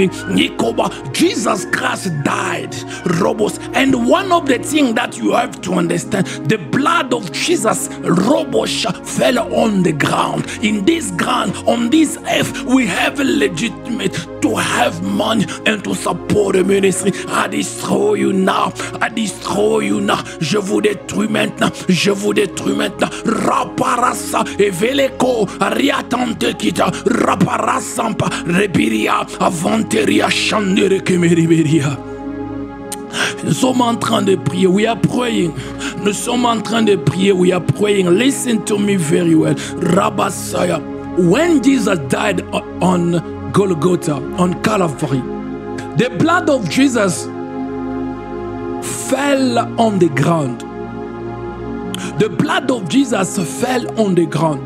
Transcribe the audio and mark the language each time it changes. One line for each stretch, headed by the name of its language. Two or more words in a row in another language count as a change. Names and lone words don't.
English: Nikoba, Jesus Christ died, Robos, and one of the things that you have to understand, the blood of Jesus, Robos, fell on the ground. In this ground, on this earth, we have a legitimate to have money and to support the ministry. I destroy you now. I destroy you now.
French: Je vous détruis maintenant. Je vous détruis maintenant. Raparasa eveleko riatante kita raparasampa rebiria avanteria chandere kemeriberia. Nous sommes en train de prier.
English: We are praying.
French: Nous sommes en train de prier.
English: We are praying. Listen to me very well. Rabasaya. When Jesus died on Golgotha, on Calvary, the blood of Jesus fell on the ground. The blood of Jesus fell on the ground.